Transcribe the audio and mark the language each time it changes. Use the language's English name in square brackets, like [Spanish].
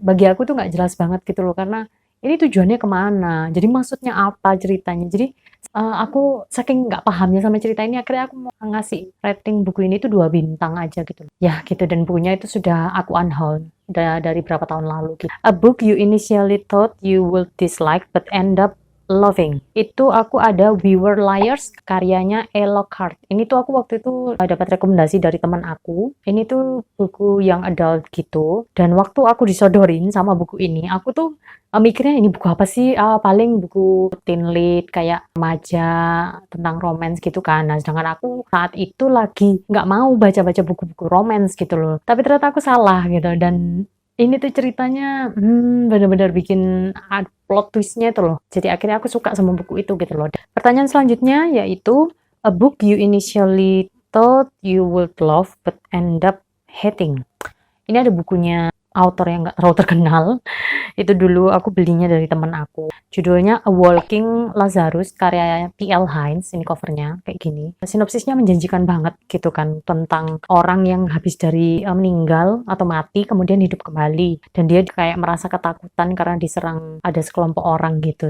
[Indonesian] Bagi aku tuh nggak jelas banget gitu loh, karena ini tujuannya kemana, jadi maksudnya apa ceritanya. Jadi aku saking nggak pahamnya sama cerita ini, akhirnya aku mau ngasih rating buku ini tuh 2 bintang aja gitu ya gitu. Dan bukunya itu sudah aku unhaul dari berapa tahun lalu gitu. [English] A book you initially thought you would dislike but end up loving. [Indonesian] Itu aku ada We Were Liars karyanya E. Lockhart. Ini tuh aku waktu itu dapat rekomendasi dari teman aku. Ini tuh buku yang adult gitu. Dan waktu aku disodorin sama buku ini, aku tuh mikirnya ini buku apa sih? Paling buku teen lit kayak remaja tentang romance gitu kan. Nah, sedangkan aku saat itu lagi nggak mau baca-baca buku-buku romance gitu loh. Tapi ternyata aku salah gitu. Dan ini tuh ceritanya bener-bener bikin plot twistnya itu loh. Jadi akhirnya aku suka sama buku itu gitu loh. Pertanyaan selanjutnya yaitu [English] a book you initially thought you would love but end up hating. [Indonesian] Ini ada bukunya author yang nggak terlalu terkenal. Itu dulu aku belinya dari teman aku. Judulnya A Walking Lazarus karya T.L. Hines. Ini covernya kayak gini. Sinopsisnya menjanjikan banget gitu kan, tentang orang yang habis dari meninggal atau mati kemudian hidup kembali, dan dia kayak merasa ketakutan karena diserang ada sekelompok orang gitu.